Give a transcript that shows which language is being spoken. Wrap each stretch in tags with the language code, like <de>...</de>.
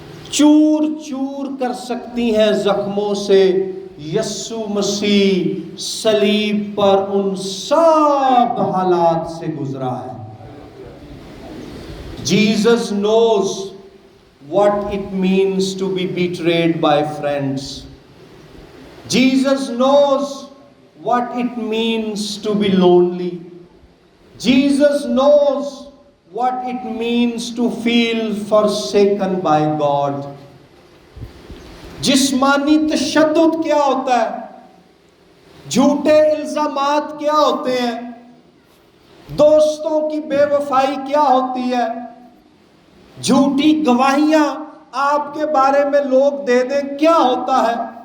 <ur>چور چور کر سکتی ہیں زخموں سے، یسوع مسیح صلیب پر ان سب حالات سے گزرا ہے۔</ur> <en>Jesus knows what it means to be betrayed by friends. Jesus knows what it means to be lonely. Jesus knows what it means to feel forsaken by God.</en> <ur>جسمانی تشدد کیا ہوتا ہے، جھوٹے الزامات کیا ہوتے ہیں، دوستوں کی بے وفائی کیا ہوتی ہے، جھوٹی گواہیاں آپ کے بارے میں لوگ دے دیں کیا ہوتا ہے،</ur>